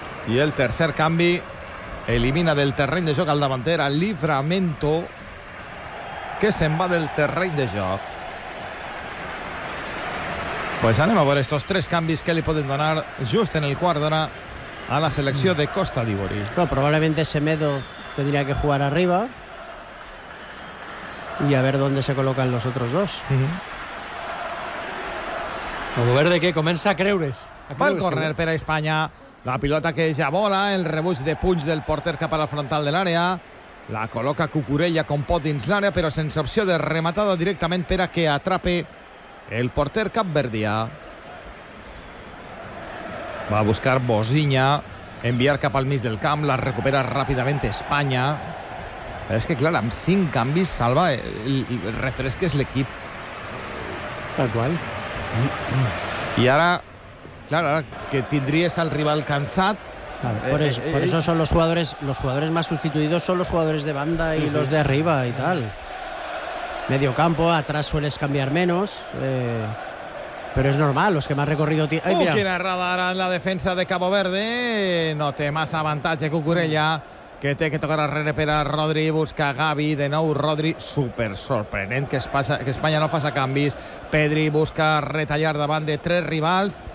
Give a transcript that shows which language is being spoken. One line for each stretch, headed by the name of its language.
Catalan: I el tercer canvi elimina del terreny de joc al davanter a Livramento, que se'n va del terreny de joc. Pues anem a veure estos tres canvis que li poden donar just en el quart d'hora a la selecció de Costa d'Ivori.
Spanish: Bueno, probablemente Semedo tendría que jugar arriba y a ver dónde se colocan los otros dos.
Catalan: Cabo Verde que comença a creure's. Va el córner per a Espanya. La pilota que ja vola, el rebuig de punys del porter cap a la frontal de l'àrea. La col·loca Cucurella com pot dins l'àrea, però sense opció de rematada directament per a que atrape el porter capverdià. Va a buscar Bosinha, enviar cap al mig del camp, la recupera ràpidament Espanya. Però és que, clar, amb cinc canvis salva i refresques l'equip. Tal qual. I ara, clar, ara que tindries el rival cansat...
Spanish: Por eso son los jugadores más sustituidos son los jugadores de banda, sí, y sí, los de arriba y tal. Medio campo, atrás sueles cambiar menos, pero es normal, los que más recorrido...
Catalan: Quina errada ara en la defensa de Cabo Verde. No té massa avantatge Cucurella, que té que tocar arrere per a Rodri, busca Gavi, de nou Rodri, super sorprenent que Espanya no faça canvis. Pedri busca retallar davant de tres rivals,